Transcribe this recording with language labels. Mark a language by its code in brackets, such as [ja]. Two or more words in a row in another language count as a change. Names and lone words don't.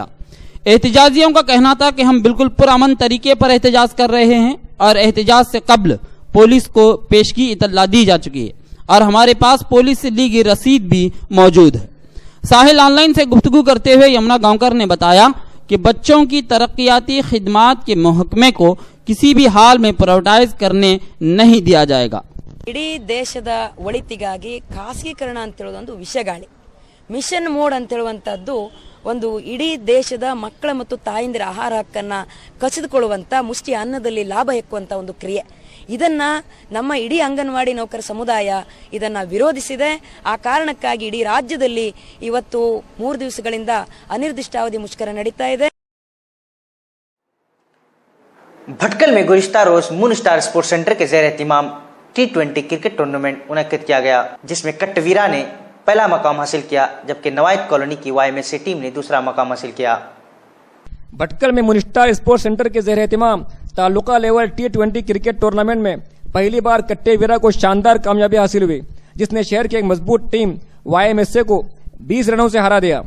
[ur] احتجاجیوں کا کہنا تھا کہ ہم بالکل پرامن طریقے پر احتجاج کر رہے ہیں اور احتجاج سے قبل پولیس کو پیشگی اطلاع دی جا چکی ہے اور ہمارے پاس پولیس سے لی گئی رسید بھی موجود ہے. ساحل آن لائن سے گفتگو کرتے ہوئے یمنا گاؤنکر نے بتایا کہ بچوں کی ترقیاتی خدمات کے محکمے کو کسی بھی حال میں پرائیویٹائز کرنے نہیں دیا جائے گا. [kn] ಇಡೀ ದೇಶದ ಒಳಿತಿಗಾಗಿ ಖಾಸಗೀಕರಣ ಅಂತ ಹೇಳೋದೊಂದು ವಿಷಗಾಳಿ, [en] mission mode [kn] ಅಂತ ಹೇಳುವಂತದ್ದು ಒಂದು ಇಡೀ ದೇಶದ ಮಕ್ಕಳ ಮತ್ತು ತಾಯಂದಿರ ಆಹಾರ ಹಕ್ಕನ್ನ ಕಸಿದುಕೊಳ್ಳುವಂತ ಮುಷ್ಟಿ ಅನ್ನದಲ್ಲಿ ಲಾಭ ಹೆಕ್ಕುವಂತ ಒಂದು ಕ್ರಿಯೆ. ಇದನ್ನ ನಮ್ಮ ಇಡೀ ಅಂಗನವಾಡಿ ನೌಕರ ಸಮುದಾಯ ಇದನ್ನ ವಿರೋಧಿಸಿದೆ. ಆ ಕಾರಣಕ್ಕಾಗಿ ಇಡೀ ರಾಜ್ಯದಲ್ಲಿ ಇವತ್ತು 3 ದಿವಸಗಳಿಂದ ಅನಿರ್ದಿಷ್ಟಾವಧಿ ಮುಷ್ಕರ ನಡೀತಾ ಇದೆ. [ur] بھٹکل میں گزشتہ روز مون اسٹار اسپورٹس سینٹر کے زیر اہتمام T20 [en] cricket tournament [ur] منعقد کیا گیا، جس میں کٹویرا نے پہلا مقام حاصل کیا جبکہ نوایت کالونی کی YMSA ٹیم نے دوسرا مقام حاصل کیا. بھٹکل میں مون اسٹار اسپورٹس سینٹر کے زیر اہتمام تعلقہ لیول T20 [en] cricket tournament [ur] میں پہلی بار کٹیویرا کو شاندار کامیابی حاصل ہوئی، جس نے شہر کی ایک مضبوط ٹیم YMSA کو 20 رنوں سے ہرا دیا.